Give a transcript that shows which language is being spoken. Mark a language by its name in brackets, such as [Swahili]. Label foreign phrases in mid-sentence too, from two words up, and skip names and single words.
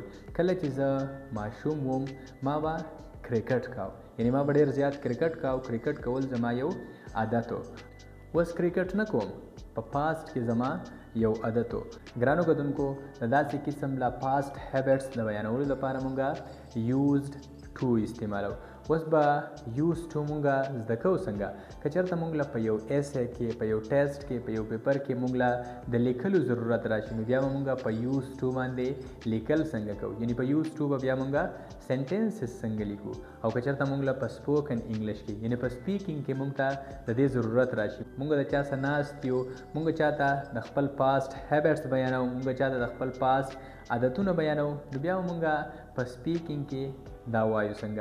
[Pashto] کله چې زه ماشوم وم ما به کرکټ کاو، یعنی ما به ډېر زیات کرکټ کاو، کرکټ کول زما یو عادت و. اوس کرکټ نه کوم، په پاسټ کې زما یو عادت و. ګرانو کتونکو د داسې قسم له [English] past habits [Pashto] د بیانولو لپاره مونږ [English] used to [Pashto] استعمالو. اوس به [English] used to [Pashto] مونږ زده کوو څنګه. که چېرته مونږ له په یو ایسې کې، په یو ټیسټ کې، په یو پیپر کې مونږ له د لیکلو ضرورت راشي نو بیا به مونږ په [English] used to [Pashto] باندې لیکل څنګه کوو، یعنی په [English] used to [Pashto] به بیا مونږ سنټنسز څنګه لیکو. او که چېرته مونږ له په [English] spoken English [Pashto] کې یعنی په سپیکینګ کې مونږ ته د دې ضرورت راشي، مونږ د چا سره ناست یو، مونږ چاته د خپل [English] past habits [Pashto] بیانو، مونږ چاته د خپل پاسټ عادتونه بیانو، نو بیا به مونږ په سپیکینګ کې دا وایو څنګه.